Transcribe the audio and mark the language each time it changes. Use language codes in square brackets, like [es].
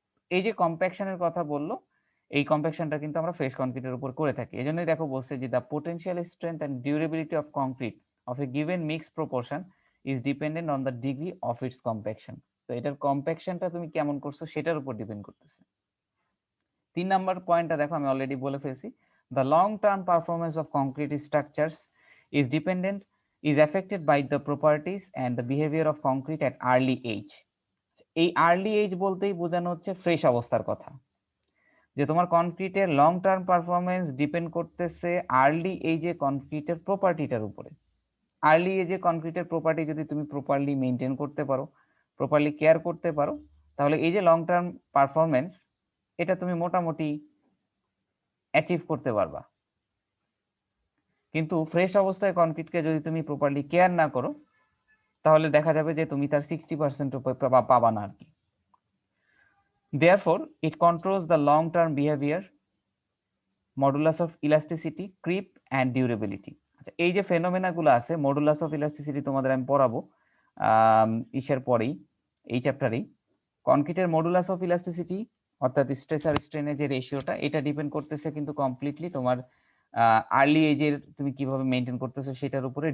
[bn] এই যে কম্প্যাকশনের কথা বললো, এই কম্প্যাকশনটা কিন্তু আমরা ফ্রেশ কনক্রিটের উপর করে থাকি। এই জন্যই দেখো বলছে যে [en] The potential strength and durability of concrete of a given mixed proportion is dependent on the degree of its compaction. [bn] তো এটার কম্প্যাকশনটা তুমি কেমন করছো সেটার উপর ডিপেন্ড করতেছে। 3 নাম্বার পয়েন্টটা দেখো, আমি অলরেডি বলে ফেলছি। [en] The long term performance of concrete structures is affected by the properties and the behavior of concrete at early age. [bn] এই আর্লি এজ বলতেই বোঝানো হচ্ছে ফ্রেশ অবস্থার কথা, যে তোমার কনক্রিটের লং টার্ম পারফরমেন্স ডিপেন্ড করতেছে আর্লি এজে কনক্রিটের প্রপার্টিটার উপরে। আর্লি এজে কনক্রিটের প্রপার্টি যদি তুমি প্রপারলি মেনটেন করতে পারো, প্রপারলি কেয়ার করতে পারো, তাহলে এই যে লং টার্ম পারফরমেন্স, এটা তুমি মোটামুটি অ্যাচিভ করতে পারবা। কিন্তু ফ্রেশ অবস্থায় কনক্রিটকে যদি তুমি প্রপারলি কেয়ার না করো, তাহলে দেখা যাবে যে তুমি তার 60% পাবা না আর কি। [en] Therefore, it controls the long-term behavior, modulus of elasticity, creep and durability. [bn] আচ্ছা, এই যে ফেনোমেনা গুলো আছে, মডুলাস অফ ইলাস্টিসিটি তোমাদের আমি পড়াবো ইসের পরেই, এই চ্যাপ্টারেই। কনক্রিটের মডুলাস অফ ইলাস্টিসিটি অর্থাৎ স্ট্রেস আর স্ট্রেনের যে রেশিওটা, এটা ডিপেন্ড করতেছে কিন্তু কমপ্লিটলি তোমার আর্লি এজের তুমি কিভাবে মেনটেন করতেছো সেটার উপরে।